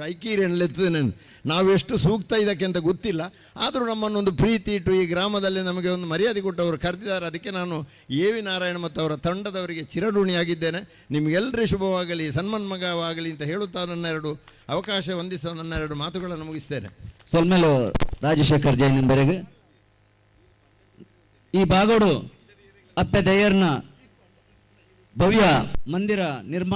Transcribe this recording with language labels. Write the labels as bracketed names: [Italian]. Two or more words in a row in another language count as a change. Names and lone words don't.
[Kannada] ಐಕೀರೆನ್ಲೆತ್ತದೆ ನಾವು ಎಷ್ಟು ಸೂಕ್ತ ಇದಕ್ಕೆ ಅಂತ ಗೊತ್ತಿಲ್ಲ, ಆದರೂ ನಮ್ಮನ್ನೊಂದು ಪ್ರೀತಿ ಇಟ್ಟು ಈ ಗ್ರಾಮದಲ್ಲಿ ನಮಗೆ ಒಂದು ಮರ್ಯಾದೆ ಕೊಟ್ಟವರು ಕರೆದಿದ್ದಾರೆ. ಅದಕ್ಕೆ ನಾನು ಎ ವಿ ನಾರಾಯಣ ಮತ್ತು ಅವರ ತಂಡದವರಿಗೆ ಚಿರಋಣಿಯಾಗಿದ್ದೇನೆ. ನಿಮಗೆಲ್ಲರೂ ಶುಭವಾಗಲಿ, ಸನ್ಮನ್ಮಗವಾಗಲಿ ಅಂತ ಹೇಳುತ್ತಾ ನನ್ನ ಅವಕಾಶ ಹೊಂದಿಸ ನನ್ನ ಮಾತುಗಳನ್ನು ಮುಗಿಸ್ತೇನೆ. [Tulu] ಸೊಲ್ಮೇಲು ರಾಜಶೇಖರ್ ಜೈನ್ ಬೆರೆಗೆ ಈ ಬಾಗೋಡು ಅಪ್ಪೆ ದಯ್ಯರ್ನ ಭವ್ಯ ಮಂದಿರ ನಿರ್ಮಾಣ